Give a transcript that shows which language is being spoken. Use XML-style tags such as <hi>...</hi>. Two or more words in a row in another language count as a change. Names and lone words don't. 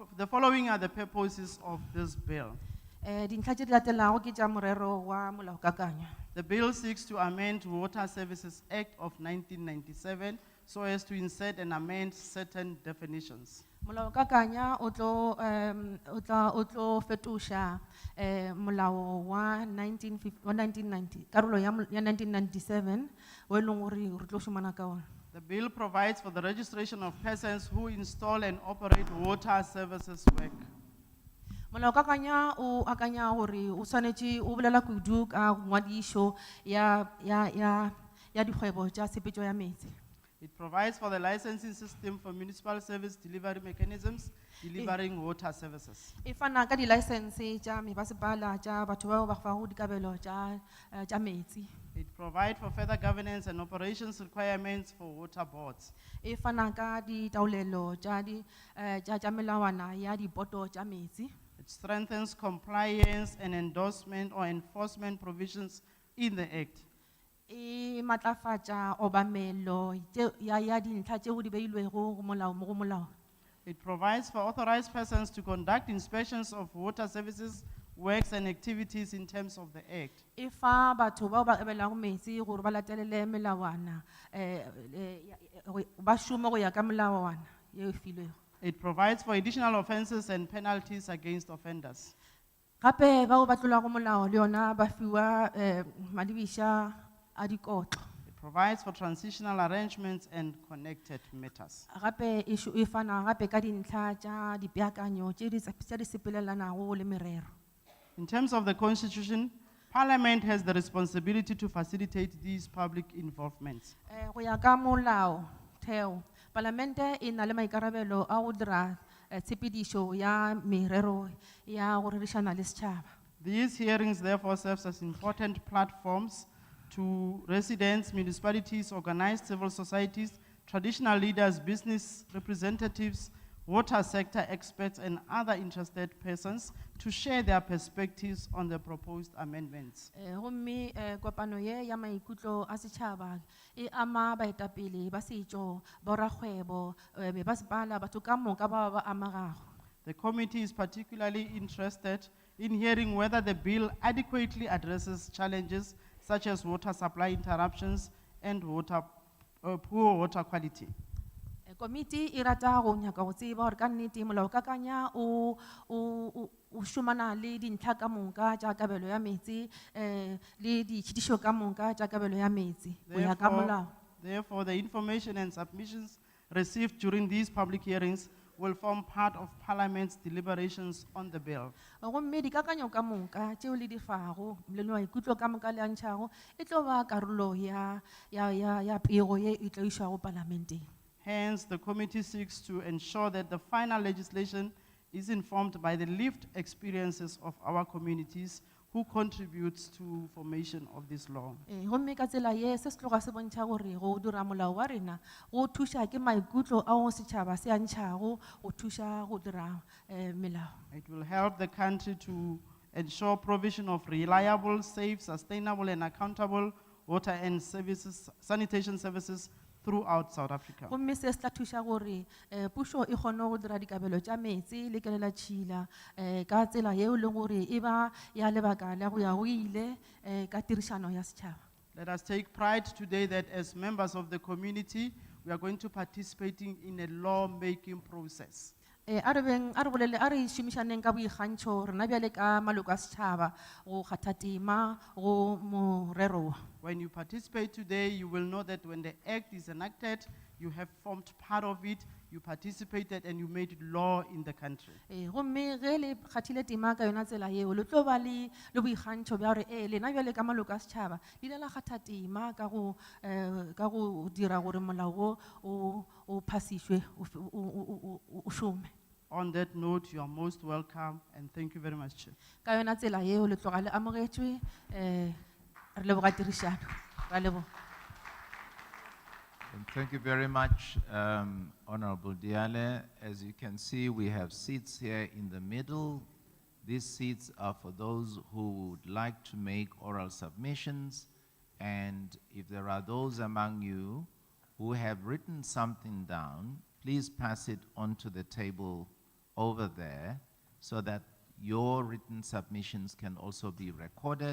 <en>The following are the purposes of this bill.</en> <nso>Dintlha tše di latelago ke tša morero wa molaokakanywa.</nso> <en>The bill seeks to amend Water Services Act of 1997 so as to insert and amend certain definitions.</en> <nso>Molaokakanywa o tlo fetoša molao wa 1990 karolo ya 1997 o e leng gore re tlo šomana ka ona.</nso> <en>The bill provides for the registration of persons who install and operate water services work.</en> <nso>Molaokakanywa o akanya gore o swanetše o bolela kudu ka ngwadišo ya dikgwebo tša tshepetšo ya metsi.</nso> <en>It provides for the licensing system for municipal service delivery mechanisms delivering water services.</en> <nso>E fana ka di-license tša mebasepala tša batho bao ba fago dikabelo tša metsi.</nso> <en>It provides for further governance and operations requirements for water boards.</en> <nso>E fana ka ditaolelo tša melawana ya diboto tša metsi.</nso> <en>It strengthens compliance and endorsement or enforcement provisions in the Act.</en> <nso>E matlafatša obamelo ya dintlha tšeo di beilwego go molao.</nso> <en>It provides for authorized persons to conduct inspections of water services, works and activities in terms of the Act.</en> <nso>E fa batho bao ba abelago metsi gore ba latelele melawana ba šome go ya ka melawana yeo e filwego.</nso> <en>It provides for additional offenses and penalties against offenders.</en> <nso>Gape bao ba tlolago molao le yona ba fiwa madibiša a dikotlo.</nso> <en>It provides for transitional arrangements and connected matters.</en> <nso>Gape e fana gape ka dintlha tša dipeakanyo tše di sepelelanago le merero.</nso> <en>In terms of the Constitution, Parliament has the responsibility to facilitate these public involvements.</en> <nso>Go ya ka molao theo, Palamente e na le maikarabelo a go dira tshepedišo ya merero ya go rerišana le setšhaba.</nso> <en>These hearings therefore serve as important platforms to residents, municipalities, organized civil societies, traditional leaders, business representatives, water sector experts, and other interested persons to share their perspectives on the proposed amendments.</en> <nso>Gomme kopano ye ya maikutlo a setšhaba e ama baetapele ba setšo, borakgwebo, mebasepala, batho ka moka ba ba amagago.</nso> <en>The committee is particularly interested in hearing whether the bill adequately addresses challenges such as water supply interruptions and poor water quality.</en> <nso>Committee e rata go nyaka go tseba gore ka nnete molaokakanywa o šomana le dintlha ka moka tša kabelo ya metsi le ditšhitišo ka moka tša kabelo ya metsi go ya ka molao.</nso> <en>Therefore, the information and submissions received during these public hearings will form part of Parliament's deliberations on the bill.</en> <nso>gomme dikakanyo ka moka tšeo le di fago molelo wa maikutlo ka moka le a ntšhago e tlo ba karolo ya pego ye e tlo išwago palamenteng.</nso> <en>Hence, the committee seeks to ensure that the final legislation is informed by the lived experiences of our communities who contributes to formation of this law.</en> <nso>Gomme ka tsela ye se se tloga se bontšha gore go dira molao wa rena go thuša ke maikutlo ao setšhaba se a ntšhago go thuša go dira melao.</nso> <en>It will help the country to ensure provision of reliable, safe, sustainable, and accountable water and services, sanitation services throughout South Africa.</en> <nso>Gomme se se tla thuša gore pušo e kgone go dira dikabelo tša metsi le kelela tšhila ka tsela yeo le gore e ba ya lebaka la go ya go ile ka tirišano ya setšhaba.</nso> <en>Let us take pride today that as members of the community, we are going to participating in a law-making process.</en> <nso>A re bolele a re šomišaneng ka boikgantšho rena bjale ka maloko a setšhaba go kgatha tema go morero.</nso> <en>When you participate today, you will know that when the act is enacted, you have formed part of it, you participated, and you made it law in the country.</en> <nso>Gomme ge le kgathile tema ka yona tsela yeo le tlo ba le boikgantšho bja gore lena bjale ka maloko a setšhaba le ile la kgatha tema ka go dira gore molao wo o phasišwe o šome.</nso> <en>On that note, you are most welcome, and thank you very much, Chair.</en> <nso>Ka yona tsela yeo le tloga le amogetšwe re leboga tirišano ra leboga.</nso> <en>And thank you very much, Honorable Diale. As you can see, we have seats here in the middle. These seats are for those who would like to make oral submissions. And if there are those among you who have written something down, please pass it onto the table over there so that your written submissions can also be recorded.</en>